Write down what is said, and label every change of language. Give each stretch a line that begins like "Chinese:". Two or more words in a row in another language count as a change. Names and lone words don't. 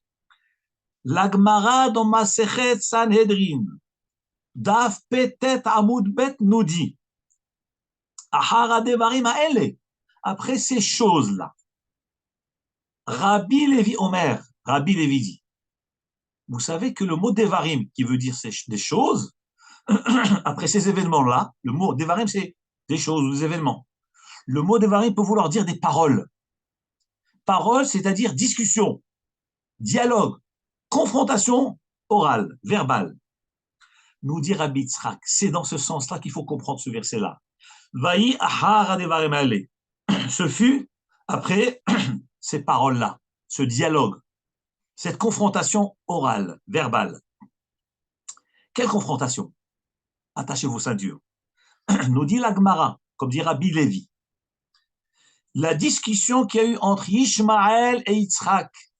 French: L'Agmara dans Masechet Sanhedrin,
Hebrew: דף פט עמוד ב
French: nous dit, après ces choses-là, Rabbi Lévi Omer, Rabbi Lévi dit, vous savez que le mot Devarim, qui veut dire des choses, après ces événements-là, le mot Devarim, c'est des choses ou des événements. Le mot Devarim peut vouloir dire des paroles. Paroles, c'est-à-dire discussion, dialogue, confrontation orale, verbale. Nous dit Rabbi Tzrak, c'est dans ce sens-là qu'il faut comprendre ce verset-là.
Hebrew: ויהי אחר דברים אלה.
French: Ce fut après ces paroles-là, ce dialogue, cette confrontation orale, verbale. Quelle confrontation? Attachez vos ceintures. Nous dit la Gemara, comme dit Rabbi Lévi, la discussion qu'il y a eu entre Ishmaël et Yitzhak.